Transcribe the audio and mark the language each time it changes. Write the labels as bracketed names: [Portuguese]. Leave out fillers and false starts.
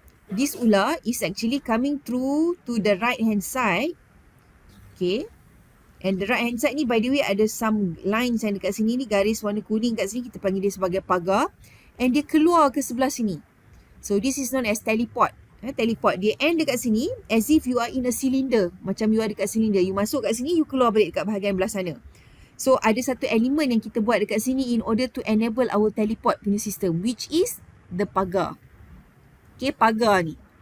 [English] This ular is actually coming through to the right hand side. Okay. And the right hand side ni, by the way, ada some lines [Malay] yang dekat sini ni. Garis warna kuning kat sini. Kita panggil dia sebagai pagar. And dia keluar ke sebelah sini. [English] So, this is known as teleport. Teleport. [Malay] Dia end dekat sini [English] as if you are in a cylinder. [Malay] Macam you ada dekat cylinder. You masuk kat sini, you keluar balik dekat bahagian belah sana. So, ada satu elemen yang kita buat dekat sini [English] in order to enable our teleport [Malay] punya system. [English] Which is the pagar. Okay, pagar ni.